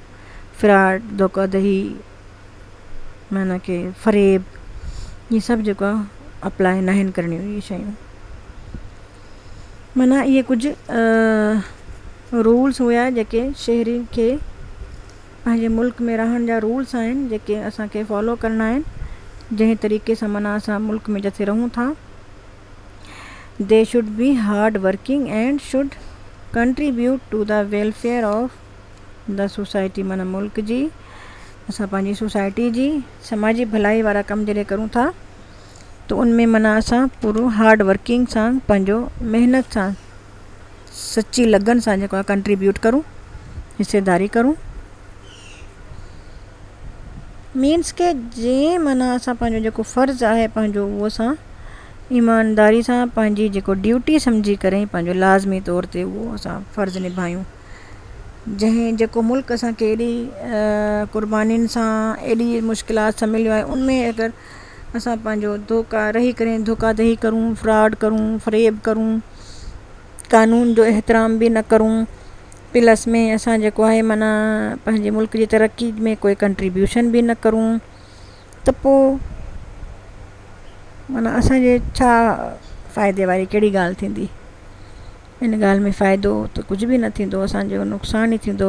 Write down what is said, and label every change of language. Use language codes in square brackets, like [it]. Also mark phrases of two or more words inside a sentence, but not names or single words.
[sd] फ्रॉड, धोखाधड़ी, माना कि फ़रेब, इहे सभु जेको आहे अप्लाई न आहिनि करणियूं इहे शयूं। माना इहे कुझु रूल्स हुया जेके शहरी खे पंहिंजे मुल्क में रहण जा रूल्स आहिनि जेके असांखे फॉलो करणा आहिनि, जंहिं तरीक़े सां माना असां मुल्क में जिथे रहूं था। [en] they should be hard working and should contribute to the welfare of the society, [sd] माना मुल्क जी, असां पंहिंजी सोसाइटी जी समाजी भलाई वारा कम जॾहिं करूं था त उनमें माना असां पूरो [en] hard working [sd] सां, पंहिंजो महिनत सां, सची लगन सां जेको आहे कंट्रीब्यूट करूं, हिसेदारी करूं। मीन्स के जीअं माना असां पंहिंजो जेको फ़र्ज़ु आहे पंहिंजो उहो असां ईमानदारी सां पंहिंजी जेको ड्यूटी सम्झी करे पंहिंजो लाज़मी तौर ते उहो असां फ़र्ज़ु निभायूं। जेको मुल्क असांखे एॾी क़ुर्बानीनि सां, एॾी मुश्किलात सां मिलियो आहे, उनमें अगरि असां पंहिंजो रही करे धोखाधड़ी करूं, फ्रॉड करूं, फ़रेब करूं, कानून जो एहतराम बि न करूं, प्लस में असां जेको आहे माना पंहिंजे मुल्क जी तरक़ी में कोई कंट्रीब्यूशन बि न करूं, त पोइ माना असांजे छा फ़ाइदे वारी कहिड़ी ॻाल्हि थींदी। इन ॻाल्हि में फ़ाइदो त कुझु बि न थींदो, असांजो नुक़सानु ई थींदो।